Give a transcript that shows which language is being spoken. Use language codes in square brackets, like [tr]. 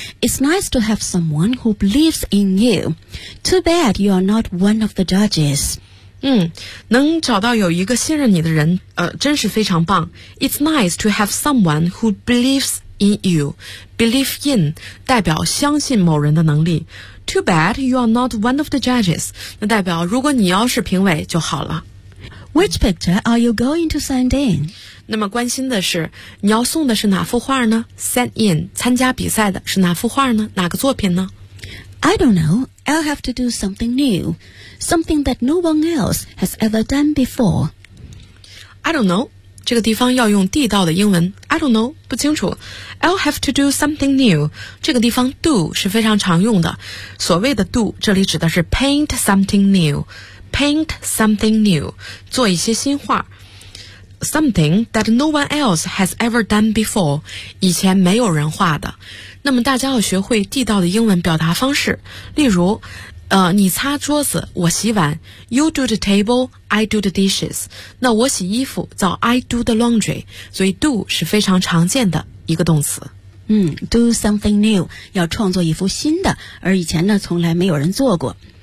[en] It's nice to have someone who believes in you. Too bad you are not one of the judges. [zh] 能找到有一个信任你的人，真是非常棒。 [en] It's nice to have someone who believes in you. Believe in [zh] 代表相信某人的能力。 [en] Too bad you are not one of the judges. [zh] 那代表如果你要是评委就好了。 [en] Which picture are you going to send in? [zh] 那么关心的是，你要送的是哪幅画呢？Send in 参加比赛的是哪幅画呢？哪个作品呢？ [en] I don't know. I'll have to do something new. Something that no one else has ever done before. I don't know. [zh] 这个地方要用地道的英文。 [en] I don't know. [zh] 不清楚。 [en] I'll have to do something new. [zh] 这个地方 do 是非常常用的。所谓的 do, 这里指的是 [en] paint something new. Paint something new. [zh] 做一些新画。 [en] Something that no one else has ever done before. [zh] 以前没有人画的。那么大家要学会地道的英文表达方式。例如你擦桌子，我洗碗。 [en] You do the table, I do the dishes. [zh] 那我洗衣服叫 [en] I do the laundry. [zh] 所以 do 是非常常见的一个动词。 [en] Do something new, [zh] 要创作一幅新的，而以前呢从来没有人做过。